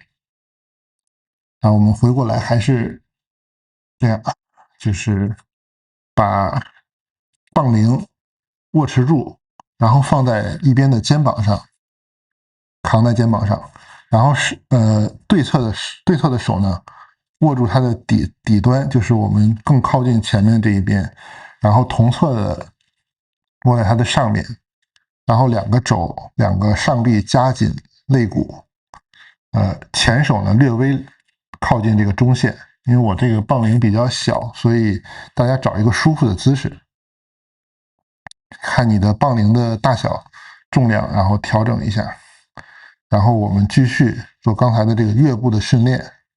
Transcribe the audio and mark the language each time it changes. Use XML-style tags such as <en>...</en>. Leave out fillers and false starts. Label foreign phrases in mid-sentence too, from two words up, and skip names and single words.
<zh>那我們回過來還是這樣，就是把槓鈴握持住，然後放在一邊的肩膀上，扛在肩膀上，然後对側的手呢握住它的底端，就是我們更靠近前面這一邊，然後同側的握在它的上面，然後两個上臂夾緊肋骨，前手呢略微靠近這個中線，因為我這個槓鈴比較小，所以大家找一個舒服的姿勢，看你的槓鈴的大小、重量，然後調整一下，然後我們繼續做剛才的這個躍步的訓練。</zh>